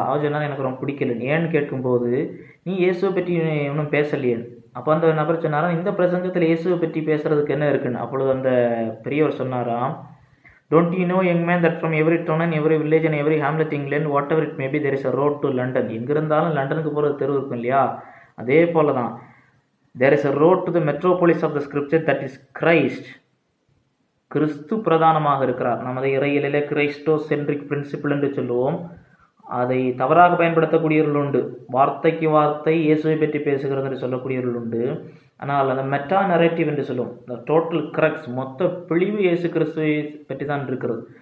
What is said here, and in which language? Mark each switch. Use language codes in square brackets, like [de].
[ta] அவர் சொன்னால் எனக்கு ரொம்ப பிடிக்கல. ஏன்னு கேட்கும்போது, நீ இயேசுவை பற்றி இன்னும் பேசலையே. அப்போ அந்த நபர் சொன்னாராம், இந்த பிரசங்கத்தில் இயேசுவை பற்றி பேசுறதுக்கு என்ன இருக்குன்னு. அப்பொழுது அந்த பெரியவர் சொன்னாராம், [en] Don't you know, young man, that from every town and every village and every hamlet in England, whatever it may be, there is a road to London. [ta] எங்கிருந்தாலும் லண்டனுக்கு போகிற தெரு இருக்கும் இல்லையா? அதே போல தான், [en] there is a road to the metropolis of the scripture, that is Christ. [ta] கிறிஸ்து பிரதானமாக இருக்கிறார். நமது இறையிலே கிரைஸ்டோ சென்ட்ரிக் பிரின்சிபிள் என்று சொல்லுவோம். அதை தவறாக பயன்படுத்தக்கூடியவர்கள் உண்டு. வார்த்தைக்கு வார்த்தை இயேசுவை பற்றி பேசுகிறது என்று சொல்லக்கூடியவர்கள் உண்டு. ஆனால் அந்த மெட்டா நரேட்டிவ் என்று சொல்லுவோம், இந்த டோட்டல் கரெக்ட்ஸ், மொத்த பிழிவு இயேசு கிறிஸ்துவை பற்றி தான் இருக்கிறது.